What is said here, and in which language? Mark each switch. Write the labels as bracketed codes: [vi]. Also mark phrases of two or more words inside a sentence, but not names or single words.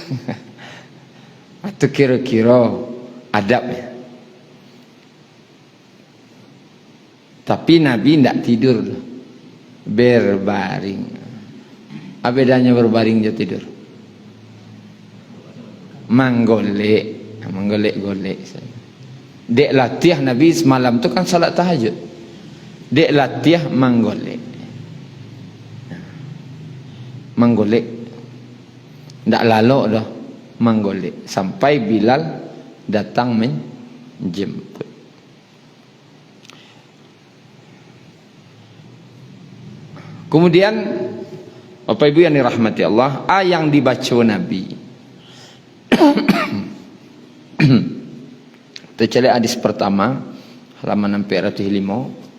[id] Itu kira-kira adabnya. Tapi Nabi tidak tidur. Berbaring. Apa bedanya berbaring je tidur? [min] Manggolek. Manggolek-golek. Dek latih Nabi semalam tu kan salat tahajud. Dek latih manggolek. Manggolek. Tak lalok dah. Manggolek. [id] Sampai Bilal datang menjemput. Kemudian Bapak Ibu yang dirahmati Allah, yang dibaca Nabi. Kita cari hadis pertama halaman 405.